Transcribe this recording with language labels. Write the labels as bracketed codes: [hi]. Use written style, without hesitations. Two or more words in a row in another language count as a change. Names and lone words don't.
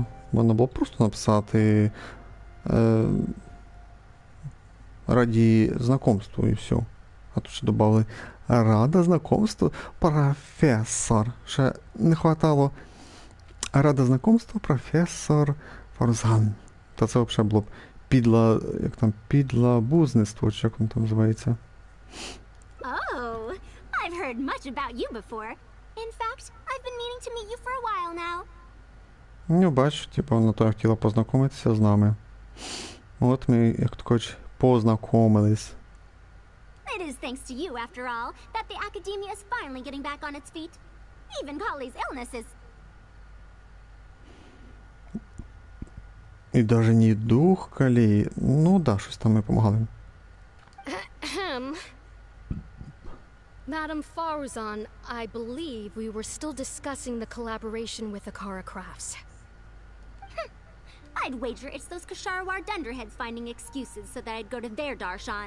[uk] Можна було просто написати раді знакомства і все. А тут ще додали [ru] рада знакомству [uk] професор. Ще не хватало [ru] рада знакомству [uk] професор Фарузан. Та це взагалі було б підлабузництво, чи як воно там називається. [en] Oh, I've heard much about you before. In fact, I've been meaning to meet you for a while now. [uk] Ну, бачиш, типу, вона то хотіла познайомитися з нами. От ми, як то кажуть, познайомились. [en] It is thanks to you, after all, that the academia is finally getting back on its feet. Even Kali's illness is... [uk] І навіть не дух Калі. Ну да, щось там ми допомагали. [en] Madam Faruzan, I believe we were still discussing the collaboration with Akara Crafts. I'd wager it's those Kasharawar dunderheads finding excuses so that I'd go to their darshan.